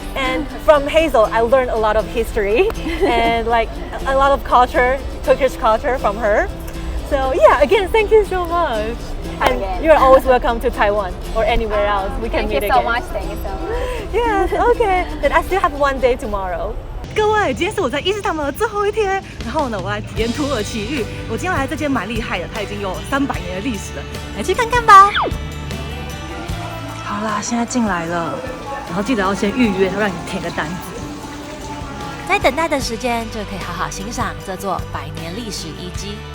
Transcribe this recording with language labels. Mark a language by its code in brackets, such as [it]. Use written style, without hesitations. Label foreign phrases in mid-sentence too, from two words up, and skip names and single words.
[en] And from Hazel, I learned a lot of history and like a lot of culture, Turkish culture from her. So yeah, again, thank you so much. And you're always welcome to Taiwan or anywhere else. We can meet again. Thank you so much. Thank you so much. Yes, okay. Then I still have 1 day tomorrow. [zh] 各位，今天是我在伊斯坦布尔的最後一天，然後呢，我來體驗土耳其浴。我今天來這間蠻厲害的，它已經有300年的歷史了，來去看看吧。好啦，現在進來了，然後記得要先預約，他讓你填個單子。在等待的時間，就可以好好欣賞這座100年歷史遺跡。